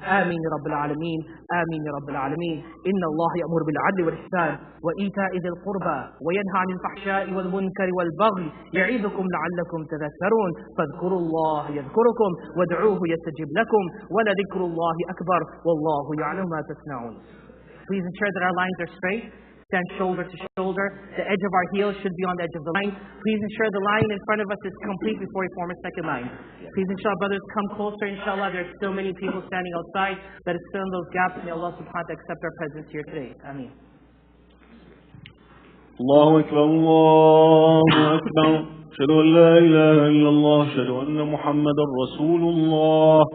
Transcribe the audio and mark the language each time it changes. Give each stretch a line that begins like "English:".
Arabic: آمين يا رب العالمين. آمين يا رب العالمين. إن الله يأمر بالعدل والإحسان وإيتاء ذي القربى وينهى عن الفحشاء والمنكر والبغي يعظكم لعلكم تذكرون. فاذكروا الله يذكركم وادعوه يستجب لكم ولذكر الله أكبر والله يعلم ما تصنعون.
English: Please ensure that our lines are straight. Stand shoulder to shoulder. The edge of our heels should be on the edge of the line. Please ensure the line in front of us is complete before we form a second line. Please ensure brothers come closer, inshallah. There are still many people standing outside that is still in those gaps. May Allah subhanahu wa ta'ala accept our presence here today. Ameen.
Arabic: الله أكبر الله أكبر أشهد أن لا إله إلا الله أشهد أن محمدا رسول الله.